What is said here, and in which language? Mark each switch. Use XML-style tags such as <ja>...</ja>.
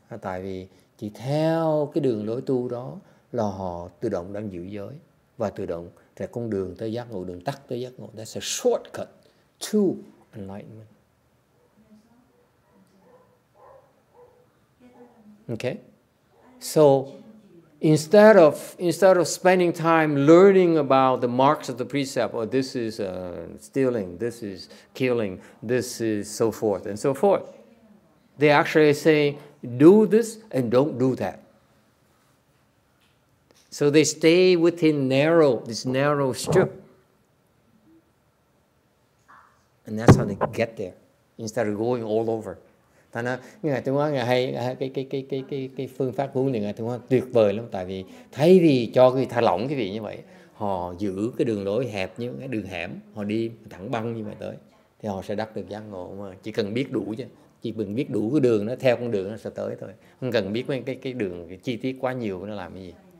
<vi>Tại vì chỉ theo cái đường lối tu đó là họ tự động đang giữ giới và tự động là con đường tới giác ngộ, đường tắt tới giác ngộ.</vi> <en>That's a shortcut to enlightenment. Okay? So instead of spending time learning about the marks of the precept, or this is stealing, this is killing, this is so forth and so forth, they actually say, do this and don't do that. So they stay within this narrow strip. And that's how they get there, instead of going all over.</en> <vi>Thành ra Ngài Tuyên Hóa Ngài hay cái phương pháp huấn luyện Ngài Tuyên Hóa tuyệt vời lắm, tại vì thay vì cho cái thả lỏng cái vị như vậy, họ giữ cái đường lối hẹp như cái đường hẻm, họ đi thẳng băng như vậy tới, thì họ sẽ đắc được giác ngộ. Mà chỉ cần biết đủ chứ, chỉ cần biết đủ cái đường, nó theo con đường nó sẽ tới thôi, không cần biết cái đường cái chi tiết quá nhiều nó làm cái gì.</vi>